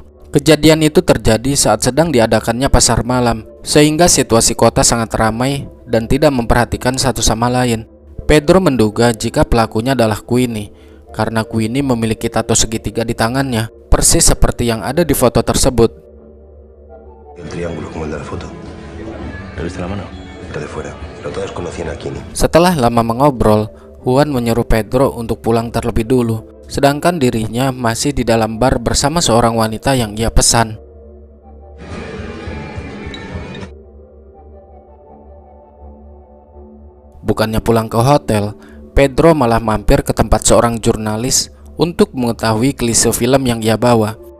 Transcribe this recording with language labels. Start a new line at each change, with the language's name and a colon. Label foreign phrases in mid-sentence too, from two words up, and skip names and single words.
Indonesian: Kejadian itu terjadi saat sedang diadakannya pasar malam, sehingga situasi kota sangat ramai dan tidak memperhatikan satu sama lain. Pedro menduga jika pelakunya adalah Queenie, karena Queenie memiliki tato segitiga di tangannya, persis seperti yang ada di foto tersebut.
Spanish: El triángulo como el de la foto. ¿Le viste la mano? Era de fuera, pero todos conocían a Queenie.
Indonesian: Setelah lama mengobrol, Juan menyuruh Pedro untuk pulang terlebih dulu, sedangkan dirinya masih di dalam bar bersama seorang wanita yang ia pesan. Bukannya pulang ke hotel, Pedro malah mampir ke tempat seorang jurnalis untuk mengetahui klise film yang ia bawa.